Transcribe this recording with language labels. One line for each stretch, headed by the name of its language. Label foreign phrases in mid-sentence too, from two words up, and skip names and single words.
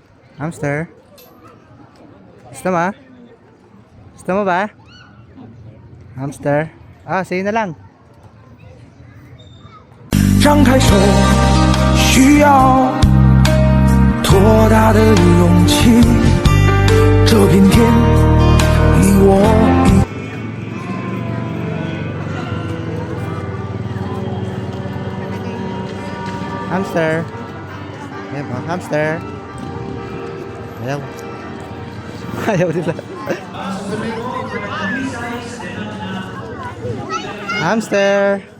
Filipino: Hamster? Gusto mo? Gusto mo ba? Hamster? Ah, sa'yo na lang.
Chinese: 张开手，需要多大的勇气？这片天，你我一。
Filipino: Hamster. Ayan po, hamster. Ayaw. Ayaw nila. Hamster.